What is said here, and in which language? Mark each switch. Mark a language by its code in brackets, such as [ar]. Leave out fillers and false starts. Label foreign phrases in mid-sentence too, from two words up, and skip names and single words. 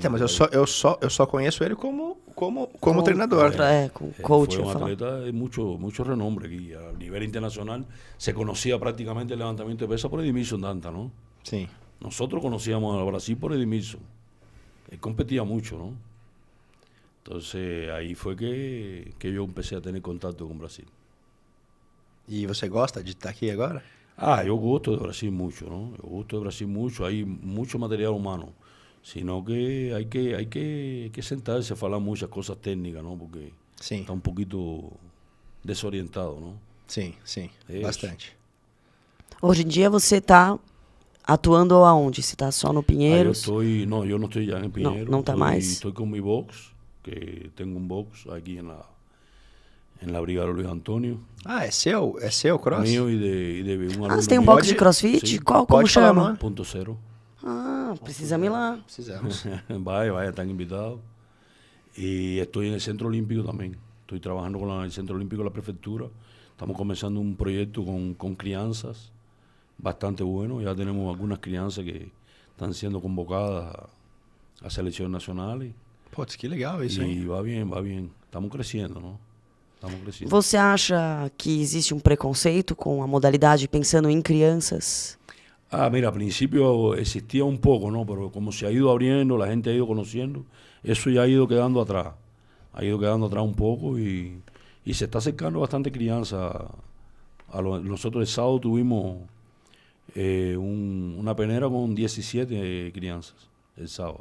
[pt] Então, mas eu só conheço ele como treinador. Com coach. Foi atleta de muito renombre aqui. A nível internacional se conhecia praticamente o levantamento de peso por Edmilson Danta, não? Sim. Nós conhecíamos ao Brasil por Edmilson. Ele competia muito, não? [es] Entonces ahí fue que yo empecé a tener contacto con Brasil. [pt] ¿Y você gosta de estar aquí agora? [es] Yo gosto de Brasil mucho, ¿no? Yo gosto de Brasil mucho, hay mucho material humano, sino que hay que sentarse a hablar muchas cosas técnicas, ¿no? Porque está un poquito desorientado, ¿no? [pt] Sim, bastante. Hoje em dia você está atuando aonde? Você está só no Pinheiros? Eu não estou já em Pinheiros. Não está mais? Estou com [es] mi box, que tengo un box aquí en la Brigada Luis Antonio. [pt] É seu cross? [es] Mío y de un aluno. [pt] Você tem um box de crossfit? [es] Sí. [pt] Como chama? Punto Cero. Precisamos ir lá. Precisamos. [es] Vaya, están invitados. Y estoy en el Centro Olímpico también. Estoy trabajando con el Centro Olímpico de la Prefectura. Estamos comenzando un proyecto con crianzas bastante bueno. Ya tenemos algunas crianças que están siendo convocadas a selecciones nacionales. [pt] Putz, que legal isso, hein? E vai bem. Estamos crescendo, não? Estamos crescendo. Você acha que existe um preconceito com a modalidade pensando em crianças? [es] Mira, al principio existía un poco, ¿no? Pero como se ha ido abriendo, la gente ha ido conociendo, eso ya ha ido quedando atrás. Ha ido quedando atrás un poco y se está acercando bastante crianza Nosotros el sábado tuvimos una penera con 17 crianzas el sábado.